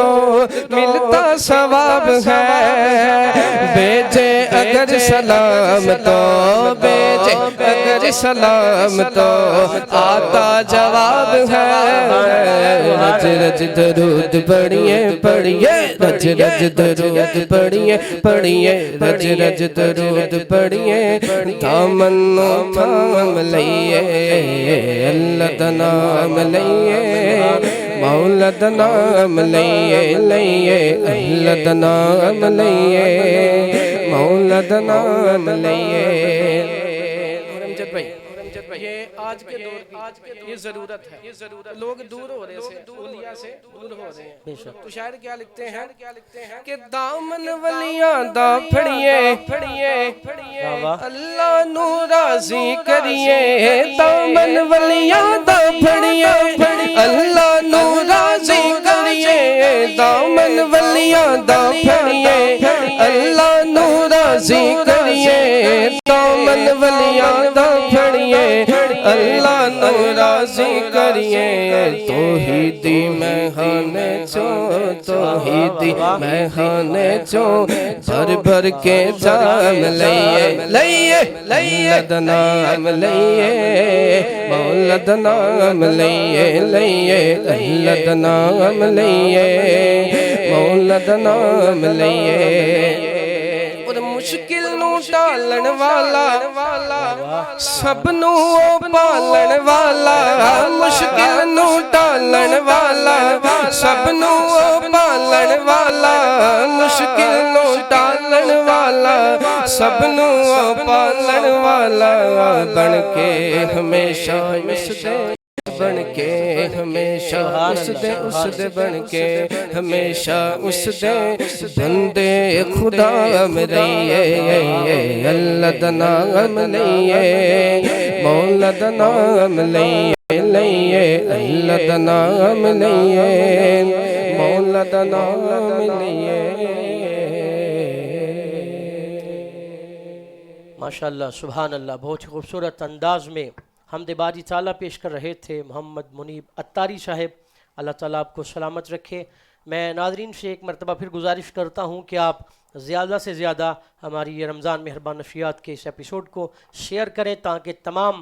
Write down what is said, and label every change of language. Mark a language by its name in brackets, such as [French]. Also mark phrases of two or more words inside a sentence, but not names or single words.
[Urdu] ملتا ثواب ہے بھیجے اگر سلام تو بھیجے اگر سلام تو آتا جواب ہے [Punjabi] رج رج درود پڑھیے پڑھیے رج رج درود پڑھیے پڑھیے رج رج درود پڑھیے دامنو تھام لئیے اللہ دا نام لئیے مولا دا نام لئیے لئیے اللہ دا نام لئیے مولا دا نام لئیے [Urdu] یہ آج کے دور یہ ضرورت ہے لوگ دور ہو رہے ہیں اولیاء سے دور ہو رہے ہیں تو شاعر کیا لکھتے ہیں کہ [Punjabi] دامن ولیاں دا پھڑیے اللہ نو راضی کریے دامن ولیاں دا پھڑیے اللہ نو راضی کریے دامن ولیاں دا پھڑیے اللہ نو راضی کریے دامن ولیاں دا پھڑیے اللہ نو راضی کریے توحیدی میخانے چوں توحیدی میخانے چوں بھر بھر کے جام لئیے لئیے مولا دا نام لئیے مولا دا نام لئیے لئیے اللہ دا نام لئیے مولا دا نام لئیے مشکل نو ٹالن والا سب نو پالن والا مشکل نو ٹالن والا سب نو پالن والا مشکل نو ٹالن والا سب نو پالن والا بن کے ہمیشہ اس دے بن کے ہمیشہ اس دے بن کے ہمیشہ اس دے بندے خدا میں رہیے اللہ دا نام لئیے مولا دا نام لئیے لئیے اللہ دا نام لئیے مولا دا نام لئیے [Urdu] ماشاءاللہ سبحان اللہ بہت ہی خوبصورت انداز میں حمد باری تعالیٰ پیش کر رہے تھے محمد منیب اتاری صاحب اللہ تعالیٰ آپ کو سلامت رکھے میں ناظرین سے ایک مرتبہ پھر گزارش کرتا ہوں کہ آپ زیادہ سے زیادہ ہماری یہ رمضان مہربان نشریات کے اس ایپیسوڈ کو شیئر کریں تاکہ تمام